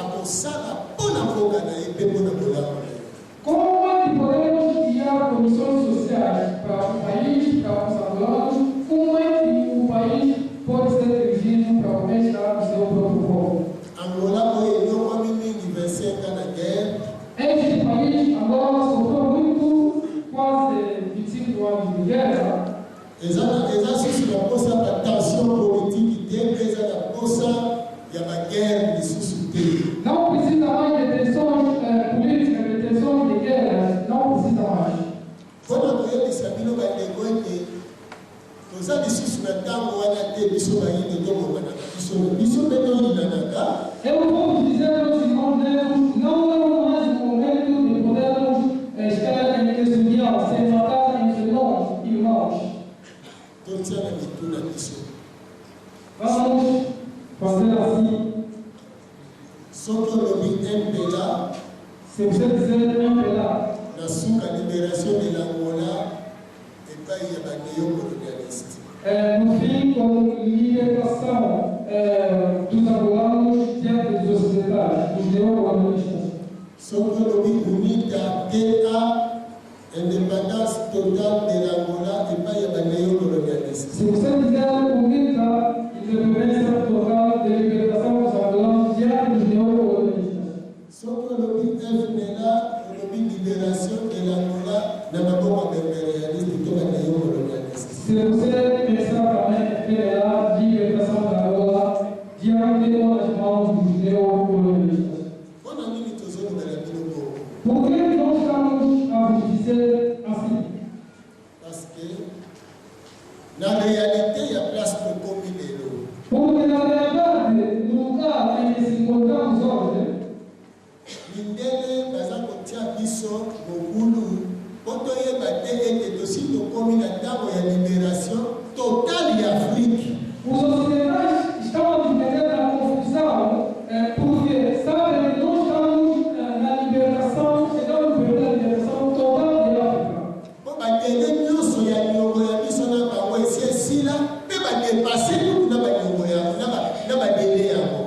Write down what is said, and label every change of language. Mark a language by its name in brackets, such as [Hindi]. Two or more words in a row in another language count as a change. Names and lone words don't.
[Lingala] kosala mpona mboka na ye mpe mpona bolamu na ye. [Portuguese] Como é que podemos criar condições sociais para o país, para os angolanos? Como é que o país pode ser dirigido para o bem-estar do seu próprio povo? [Lingala] Angola oyo enyokwa mingi versenga na guerre. [Portuguese] Este país agora sofreu muito, quase 25 anos de guerra. [Lingala] Eza susu bakosa [French] batension politique [Lingala] te mpe eza na posa ya baguerre lisusu te. [Portuguese] Não precisa mais de tensões políticas, de tensões de guerra, não precisa mais. [Lingala] Mpona koyebisa bino bandeko ete toza lisusu na ntango wana te biso bayindo tobokanaka biso na biso mpe toyinanaka. [Portuguese] Eu vou dizer aos irmãos negros, não é mais o momento de podermos estar em desunião, sem matar entre nós, irmãos. [Lingala] Totia na mitu na biso. [Portuguese] Vamos fazer assim. [Lingala] Soki olobi mpela [Portuguese] Se você dizer um pedaço, [Lingala] na suka [French] libération de l'Angola [Lingala] epai ya baneyo colonialiste. [Portuguese] no fim, com a libertação dos angolanos diante dos ocidentais, dos neocolonialistas. [Lingala] Soki olobi UNITA te [French] a indépendance totale de l'Angola [Lingala] epai ya baneyo colonialiste. [Portuguese] Se você dizer unida, independência total de libertação dos angolanos diante dos neocolonialistas. [Lingala] Soki olobi FNLA olobi [French] libération de l'Angola [Lingala] na maboko ya impérialiste to baneyo colonialiste. [Portuguese] Se você pensar também que a libertação da Angola diante das mãos dos neocolonialistas. [Lingala] Mpona nini tozolobela bino bongo? [Portuguese] Por que nós estamos a vos dizer assim? [French] Parce que [Lingala] na réalité ya place tokomi lelo [Portuguese] Porque na verdade, no lugar em que se encontramos hoje, [Lingala] mindele baza kotia biso mokulu mpo toyeba te ete tosi tokomi na ntango ya [French] libération totale [Lingala] ya Afrique. [Portuguese] os ocidentais estão a viver na confusão, porque sabem que nós estamos na libertação, chegamos perto da libertação total da África. [Lingala] Mpo bakende nyonso ya niongo ya biso na bango esi esila mpe badepase kutu na baniongo na badele yango.